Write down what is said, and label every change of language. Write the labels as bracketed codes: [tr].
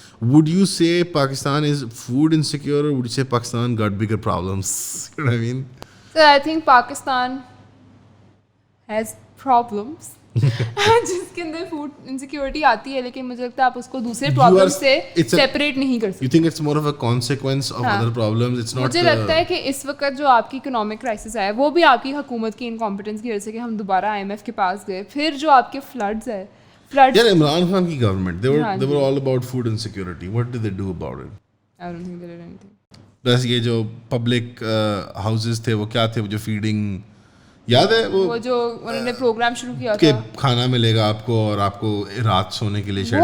[en] Would you say Pakistan is food insecure, اور would you say Pakistan got bigger problems? I mean I think Pakistan has problems [ur] جس کے اندر food insecurity آتی ہے, لیکن مجھے لگتا ہے آپ اس کو دوسرے پرابلم سے سیپریٹ نہیں کر سکتے. [en] You think it's more of a consequence of other problems? It's not. [ur] مجھے لگتا ہے کہ اس وقت جو آپ کی اکنامک کرائسس ہے وہ بھی آپ کی حکومت کی انکمپیٹنس کی وجہ سے, کہ ہم دوبارہ IMF کے پاس گئے. پھر جو آپ کے فلڈز ہے, یار عمران خان کی government [en] they were all about food insecurity. What did they do about it? I don't think they did anything. [ur] بس یہ جو پبلک ہاؤسز تھے وہ کیا تھے, وہ جو فیڈنگ, یاد ہے وہ جو انہوں نے پروگرام شروع کیا کہ کھانا ملے گا آپ کو اور آپ کو رات سونے کے لیے شیلٹر,